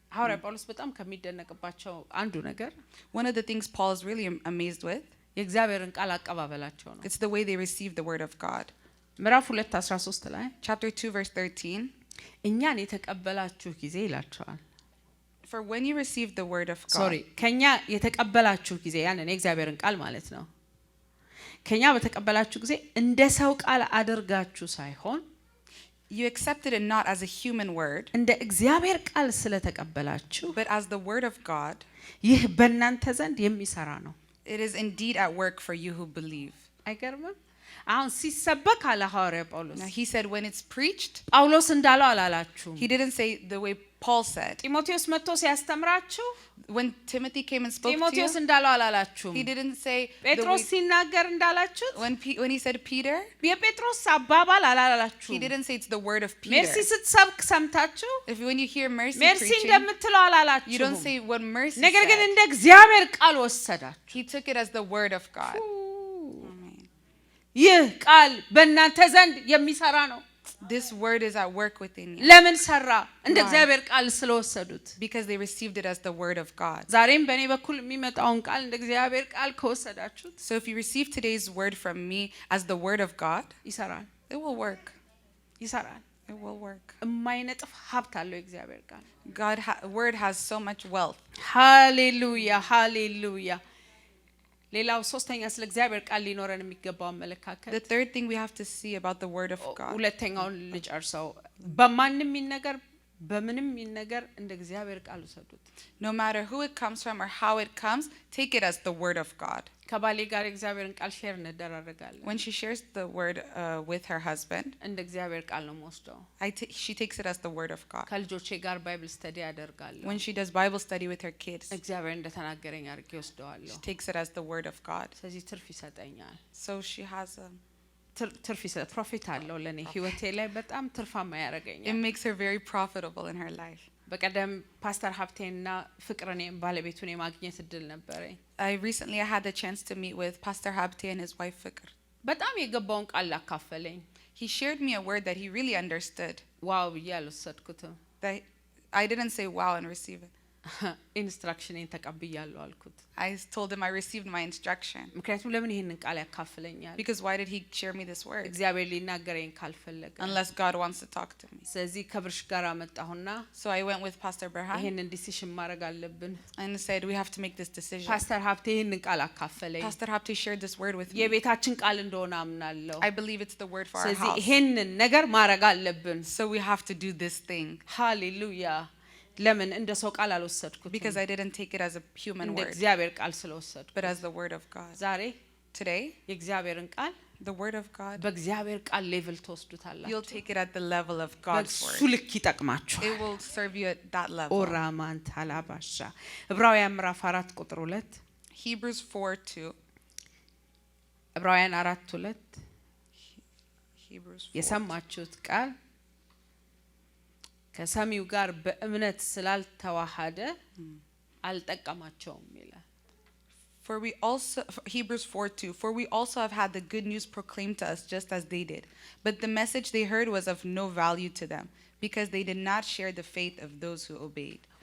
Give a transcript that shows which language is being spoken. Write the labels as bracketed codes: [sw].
[am] ሐዋርያ ጳውሎስ በጣም ከሚደነቅባቸው አንዱ ነገር [en] One of the things Paul is really amazed with, [am] የእግዚአብሔርን ቃል አቀባበላቸው ነው [en] it's the way they receive the word of God. [am] ምዕራፍ 2:13 ላይ [en] Chapter 2 verse 13. [am] እኛን የተቀበላችሁ ጊዜ ይላቸዋል [en] For when you receive the word of God. Sorry [am] ከኛ የተቀበላችሁ ጊዜ ያንን የእግዚአብሔርን ቃል ማለት ነው ከኛ በተቀበላችሁ ጊዜ እንደ ሰው ቃል አድርጋችሁ ሳይሆን [en] You accepted it not as a human word, [am] እንደ እግዚአብሔር ቃል ስለተቀበላችሁ [en] but as the word of God. [am] ይህ በእናንተ ዘንድ የሚሰራ ነው [en] It is indeed at work for you who believe. [am] አይገርምም አሁን ሲሰበክ አለ ሐዋርያ ጳውሎስ [en] Now he said when it's preached, [am] ጳውሎስ እንዳለው አላላችሁ [en] he didn't say the way Paul said. [am] ጢሞቴዎስ መጥቶ ሲያስተምራችሁ [en] When Timothy came and spoke to [am] ጢሞቴዎስ [en] you, [am] እንዳለው አላላችሁ [en] he didn't say the [am] ጴጥሮስ [en] way, [am] ሲናገር እንዳላችሁ [en] when he said Peter, [am] የጴጥሮስ አባባል አላላችሁ [en] he didn't say it's the word of Peter. [am] ሜርሲ ስትሰብክ ሰምታችሁ [en] When you hear Mercy [am] ሜርሲ [en] preaching, [am] እንደምትለው [en] you [am] አላላችሁ [en] don't say what Mercy [am] ነገር ግን [en] said. [am] እንደ እግዚአብሔር ቃል ወሰዳችሁ [en] He took it as the word of God. [am] ይህ ቃል በእናንተ ዘንድ የሚሰራ ነው [en] This word is at work within you [am] ለምን ሰራ እንደ እግዚአብሔር ቃል ስለወሰዱት [en] because they received it as the word of God. [am] ዛሬም በእኔ በኩል የሚመጣውን ቃል እንደ እግዚአብሔር ቃል ከወሰዳችሁት [en] So if you receive today's word from me as the word of God, [am] ይሰራል [en] it will work. [am] ይሰራል [en] It will work. [am] የማይነጥፍ ሀብት አለው የእግዚአብሔር ቃል [en] Word has so much wealth. [am] ሃሌሉያ ሃሌሉያ ሌላው ሶስተኛ ስለ እግዚአብሔር ቃል ሊኖረን የሚገባው አመለካከት [en] The third thing we have to see about the word of God. [am] ሁለተኛውን ልጨርሰው በማንም ይነገር በምንም ይነገር እንደ እግዚአብሔር ቃል ውሰዱት [en] No matter who it comes from or how it comes, take it as the word of God. [am] ከባሌ ጋር እግዚአብሔርን ቃል ሼር እንደራረጋለን [en] When she shares the word with her husband, [am] እንደ እግዚአብሔር ቃል ነው የምወስደው [en] she takes it as the word of God. [am] ከልጆቼ ጋር ባይብል ስተዲ አደርጋለሁ [en] When she does Bible study with her kids, [am] እግዚአብሔር እንደተናገረኝ አድርጌ ወስደዋለሁ [en] she takes it as the word of God. [am] ስለዚህ ትርፍ ይሰጠኛል [en] So she has [am] ትርፍ ይሰጥ ፕሮፊት አለው ለኔ ህይወቴ ላይ በጣም ትርፋማ ያደርገኛል [en] it makes her very profitable in her life. [am] በቀደም ፓስተር ሀብቴና ፍቅርኔም ባለቤቱን የማግኘት እድል ነበረኝ [en] I had the chance to meet with Pastor Habte and his wife Fikr. [am] በጣም የገባውን ቃል አካፈለኝ [en] He shared me a word that he really understood. [am] ዋው ብዬ አልወሰድኩትም [en] That I didn't say wow and receive it. [am] ኢንስትራክሽኔን ተቀብያለሁ አልኩት [en] I told him I received my instruction. [am] ምክንያቱም ለምን ይሄንን ቃል ያካፍለኛል [en] Because why did he share me this word? [am] እግዚአብሔር ሊናገረኝ ካልፈለገ [en] Unless God wants to talk to me. [am] ስለዚህ ከብርሽ ጋር አመጣሁና [en] So I went with Pastor Berhan [am] ይሄንን ዲሲሽን ማድረግ አለብን [en] and said we have to make this decision. [am] ፓስተር ሀብቴ ይሄንን ቃል አካፈለኝ [en] Pastor Habte shared this word with me. [am] የቤታችን ቃል እንደሆነ አምናለሁ [en] I believe it's the word for our [am] ስለዚህ [en] house. [am] ይሄንን ነገር ማድረግ አለብን [en] So we have to do this thing. [am] ሃሌሉያ ለምን እንደ ሰው ቃል አልወሰድኩትም [en] Because I didn't take it as a human [am] እንደ [en] word, [am] እግዚአብሔር ቃል ስለወሰድኩ [en] but as the word of God. [am] ዛሬ [en] Today, [am] የእግዚአብሔርን ቃል [en] the word of God, [am] በእግዚአብሔር ቃል ሌቭል [en] you'll [am] ተወስዱታላችሁ [en] take it at the level of God's [am] በሱ [en] word. [am] ልክ ይጠቅማችኋል [en] It will serve you at that level. [am] ኦራማን ታላባሻ ዕብራውያን ምዕራፍ 4 ቁጥር 2 [en] Hebrews 4:2. [am] ዕብራውያን 4:2 [en] Hebrews 4. [am] የሰማችሁት ቃል ከሰሚው ጋር በእምነት ስላልተዋሃደ አልጠቀማቸውም ይላል [en] For we also Hebrews 4:2. For we also have had the good news proclaimed to us just as they did. But the message they heard was of no value to them because they did not share the faith of those who obeyed.